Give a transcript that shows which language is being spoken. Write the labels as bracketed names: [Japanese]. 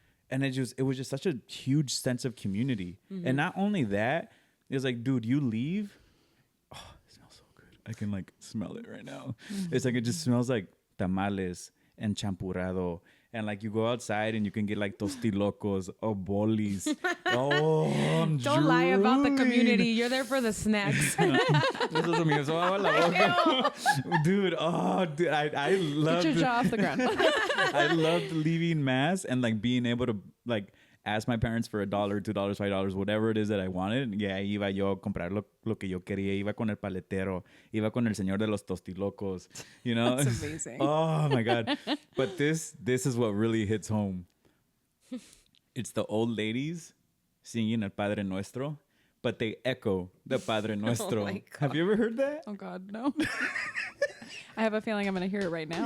[English] And it was just such a huge sense of community. And not only that, it was like, dude, you leave. Oh, it smells so good. I can like smell it right now. It's like, it just smells like tamales and champurrado. And like you go outside and you can get like tostilocos or bolis. Oh, I'm Don't lie about the drooling. community. You're there for the snacks. [Spanish] Eso se me hizo agua la boca. [English] Dude, I love Get your jaw off the ground. I loved leaving mass and like being able to like ask my parents for $1, $2, $5, whatever it is that I wanted. [Spanish] Yeah, iba yo a comprar lo que yo quería. Iba con el paletero. Iba con el señor de los tostilocos. [English] You know? That's amazing. Oh my God. But this is what really hits home. It's the old ladies singing El Padre Nuestro, but they echo the Padre Nuestro. my God. Have you ever heard that? Oh God, no. I have a feeling I'm going to hear it right now.